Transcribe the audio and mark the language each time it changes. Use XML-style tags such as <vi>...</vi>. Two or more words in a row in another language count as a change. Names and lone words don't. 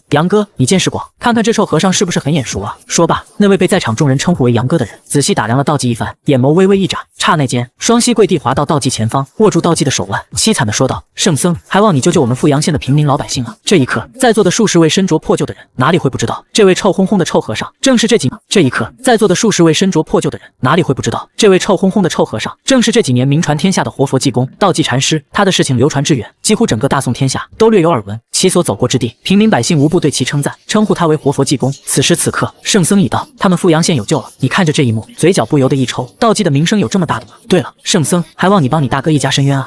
<zh>楊哥，你見识广，看看這臭和尚是不是很眼熟啊？說罷，那位被在場众人稱呼為楊哥的人仔細打量了道濟一番，眼眸微微一眨，剎那間，雙膝跪地滑到道濟前方，握住道濟的手腕，淒慘地說道：聖僧，還望你救救我們富陽縣的平民老百姓啊！這一刻，在座的數十位身着破舊的人哪裡會不知道，這位臭烘烘的臭和尚正是這幾年。這一刻，在座的數十位身着破舊的人哪裡會不知道，這位臭烘烘的臭和尚正是這幾年名傳天下的活佛濟公道濟禪師。他的事情流傳至遠，幾乎整個大宋天下都略有耳聞。其所走過之地，平民百姓無不對其稱讚，稱呼他為活佛濟公。此時此刻，聖僧已到，他們富陽縣有救了。你看着這一幕，嘴角不由得一抽。道濟的名聲有這麼大的嗎？對了，聖僧，還望你幫你大哥一家伸冤啊！</zh>